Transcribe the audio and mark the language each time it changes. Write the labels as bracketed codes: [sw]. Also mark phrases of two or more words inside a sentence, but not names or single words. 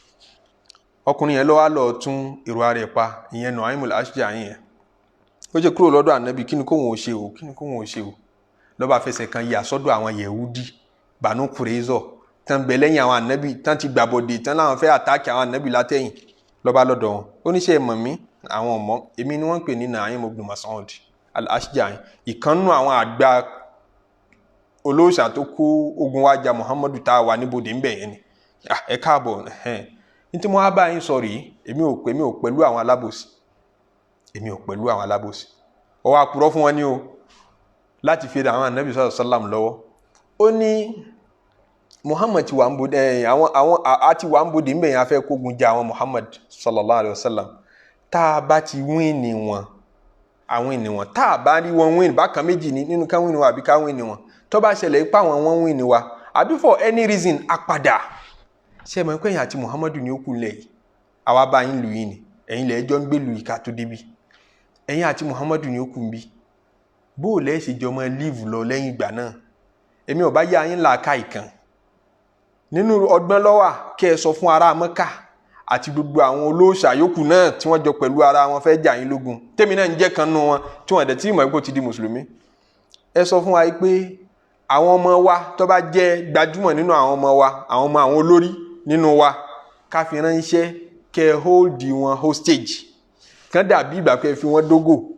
[yo] ọkùnrin yẹn lọ́wọ́ lọ tún èrò ara ẹ̀ pa ìyẹn Nu'aym al-Ashja'i yẹn ó jẹ́ kúrò lọ́dọ̀ ànábì kí ni kóhun ò ṣe o kí ni kóhun ò ṣe o lọ́ba fẹsẹ̀ kan yà sọ́dọ̀ àwọn Yẹ̀húdì Banu Qurayza tán bẹ lẹ́yìn àwọn ànábì tán ti gbàbọ̀dé tán láwọn fẹ́ àtàkì àwọn ànábì látẹ̀yìn lọ́ba lọ́dọ̀ wọn ó ní ṣe mọ̀ mí àwọn ọmọ èmi ni wọ́n ń pè ní Nu'aym ibn Mas'ud al-Ashja'i ìkànnù àwọn àgbà olóòṣà tó kó ogun wájà Muhammadu tá a wà níbodè ń bẹ̀ yẹn ni ẹ káàbọ̀ ní tí mo wá bá yín sọ rèé èmi ò pẹ̀lú àwọn alábòsí èmi ò pẹ̀lú àwọn alábòsí ó wá purọ́ fún wọn ní o láti fi àwọn ànábì [ar] صلى الله عليه وسلم [yo] lọ́wọ́ ó ní Muhammad ti wà ń bodè àwọn àti wà ń bodè ń bẹ̀ yẹn afẹ́ kógun jà àwọn Muhammad [ar] صلى الله عليه وسلم [yo] tá a bá ti wíìnì wọn àwọn ènìyàn tá a bá rí wọn wíìnì bákan méjì nínú ká wíìnì wa àbí ká wíìnì wọn tó bá ṣẹlẹ̀ ipá wọn wíìnì wa àbí [en] for any reason [yo] apàdà ṣe mọ̀ pé ẹ̀yin àti Muhammadu ni ó kù lẹ̀ yìí àwa bá yín lù yín ni ẹ̀yin lẹ̀ ẹjọ́ ń gbé lù yìí ká tó débi ẹ̀yin àti Muhammadu ni ó kù ń bí bó o lẹ́ ṣe jọmọ líìvù lọ lẹ́yìn ìgbà náà èmi ò bá yá yín làákà ìkan nínú ọgbọ́n lọ́wà kẹ́ ẹ sọ fún ará Mẹ́kà àti gbogbo àwọn olóòṣà yòókù náà tí wọ́n jọ pẹ̀lú ara wọn fẹ́ jà yín lógun tèmi náà ń jẹ́ kan nù wọn tí wọ́n dẹ̀ tí ìmọ̀ ipò ti di mùsùlùmí ẹ sọ fún wa pé àwọn ọmọ wa tó bá jẹ́ gbajúmọ̀ nínú àwọn ọmọ wa àwọn olórí nínú wa ká fi ránṣẹ́ kẹ́ hold wọn hostage kán dàbí ìgbà pé fi wọ́n dógò